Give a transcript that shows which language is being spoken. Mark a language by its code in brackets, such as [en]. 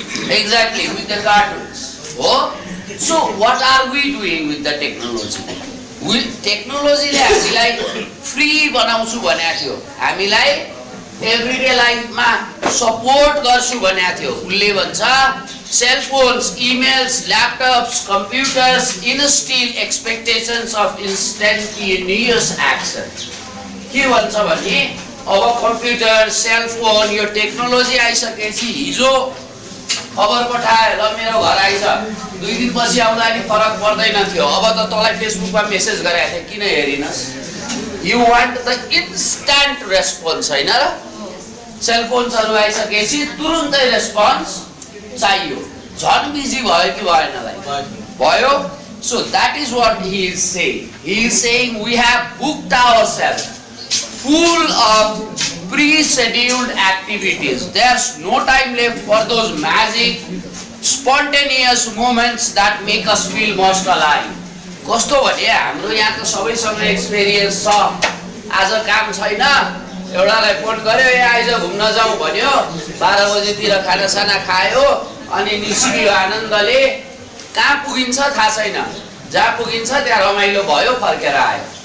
[en] Exactly, with the cartoons. Oh, so what are we doing with the technology? [ne] टेक्नोलोजीले हामीलाई free बनाउँछु भनेको थियो, हामीलाई एभ्रीडे लाइफमा सपोर्ट गर्छु भनेको थियो। उसले भन्छ [en] Cellphones, emails, laptops, computers instil expectations of instantaneous action. [ne] के भन्छ भने अब कम्प्युटर, सेलफोन, यो टेक्नोलोजी आइसकेपछि हिजो खबर पठाए, ल मेरो घर आइछ, 2 दिनपछि आउँदा नि फरक पर्दैन थियो। अब त तँलाई फेसबुकमा मेसेज गरेको थिएँ, किन हेरिनस्? [en] you want the instant response, [ne] होइन र? सेलफोन्सहरू आइसकेपछि तुरुन्तै रेस्पोन्स चाहियो। झन् बिजी भयो कि भएन लाइफ? भयो। [en] So that is what he is saying. He is saying we have booked ourselves full of pre-scheduled activities. There's no time left for those magic, spontaneous moments that make us feel most alive. [ne] कस्तो भने हाम्रो यहाँ त सबैसँग experience छ। आज काम छैन, एउटालाई फोन गर्यो, ए आइज घुम्न जाउँ भन्यो, 12 बजेतिर खानासाना खायो, अनि निस्कियो आनन्दले। कहाँ पुगिन्छ थाहा छैन, जहाँ पुगिन्छ त्यहाँ रमाइलो भयो, फर्केर आयो।